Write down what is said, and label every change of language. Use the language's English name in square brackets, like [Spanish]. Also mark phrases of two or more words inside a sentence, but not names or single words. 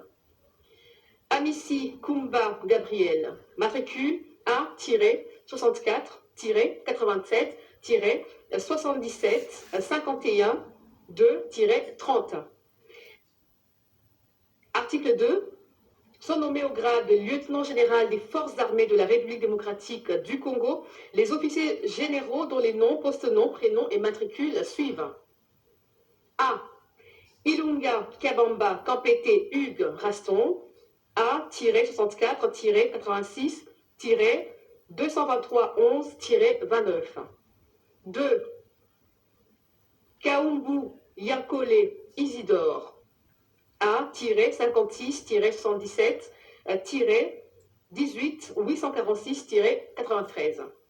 [French] Amici Kumba Gabriel, matricule 1-64-77-51-2-30. Article 2. Sont nommés au grade de lieutenant général des forces armées de la République démocratique du Congo les officiers généraux dont les noms, post-noms, prénoms et matricules suivent. A. Ilunga Kabamba Kampete Hugues Raston, A-84-86-223-11-29. 2. Kaumbu Yakole Isidore, A-56-77-18-846-93.